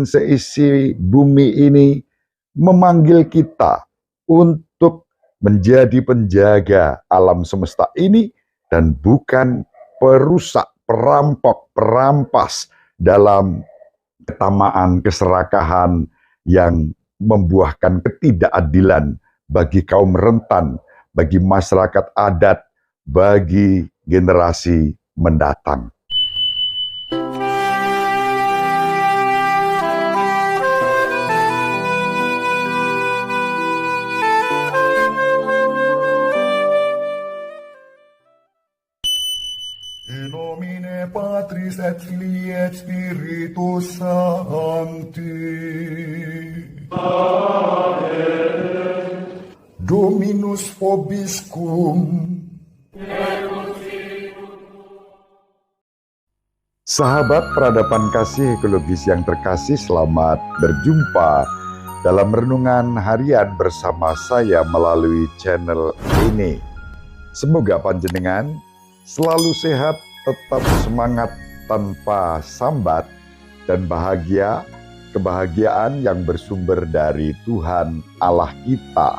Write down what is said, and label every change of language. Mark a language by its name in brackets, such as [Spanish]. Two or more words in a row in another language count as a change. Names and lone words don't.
[Indonesian] seisi bumi ini, memanggil kita untuk menjadi penjaga alam semesta ini dan bukan perusak, perampok, perampas dalam ketamaan, keserakahan yang membuahkan ketidakadilan bagi kaum rentan, bagi masyarakat adat, bagi generasi mendatang. [Latin] In nomine Patris et Filii et Spiritus Sancti. Amen. Dominus vobiscum. [Indonesian] Sahabat peradaban kasih ekologis yang terkasih, selamat berjumpa dalam renungan harian bersama saya melalui channel ini. Semoga panjenengan selalu sehat, tetap semangat tanpa sambat, dan bahagia, kebahagiaan yang bersumber dari Tuhan Allah kita.